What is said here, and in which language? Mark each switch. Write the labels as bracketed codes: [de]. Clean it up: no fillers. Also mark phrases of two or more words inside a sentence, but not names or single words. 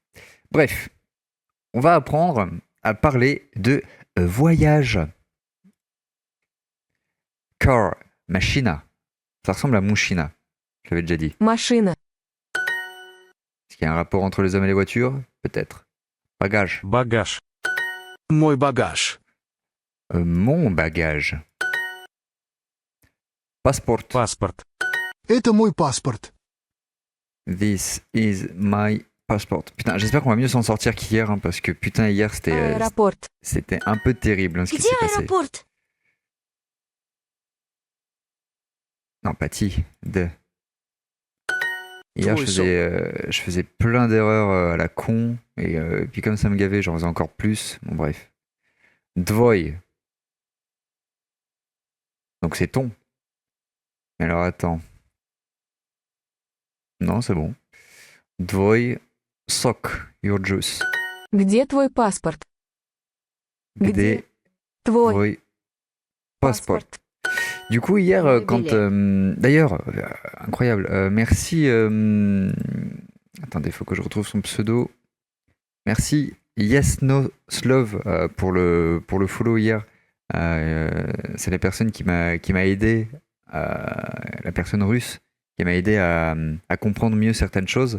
[fr] Bref, on va apprendre à parler de voyage. [ru] Car, machina. [fr] Ça ressemble à Mushina, je l'avais déjà dit. [ru] Машина. [fr] Est-ce qu'il y a un rapport entre les hommes et les voitures? Peut-être. Bagage. [ru] Багаж. Мой багаж. [fr] Mon bagage. [en] Passport. [ru] Паспорт. Это мой паспорт. [en] This is my passport. [fr] Putain, j'espère qu'on va mieux s'en sortir qu'hier, hein, parce que putain, hier, [ru] Аэропорт. [fr] c'était un peu terrible hein, ce qui [ru] Где [fr] s'est passé. [ru] аэропорт? [fr] Non, Patty, de. Hier, [ru] Твой [fr] je faisais plein d'erreurs à la con, et puis comme ça me gavait, j'en faisais encore plus. Bon, bref. Dvoy. Donc c'est ton. Mais alors attends. Non, c'est bon. [ru] Dvoy, [en] sok, your juice. [ru] Где твой паспорт? Gde, Твой твой, паспорт. паспорт. [fr] Du coup, hier, Le quand. billet. D'ailleurs, incroyable. Merci. Attendez, il faut que je retrouve son pseudo. Merci Yes No Slove pour le follow hier. C'est la personne qui m'a aidé, la personne russe, qui m'a aidé à comprendre mieux certaines choses.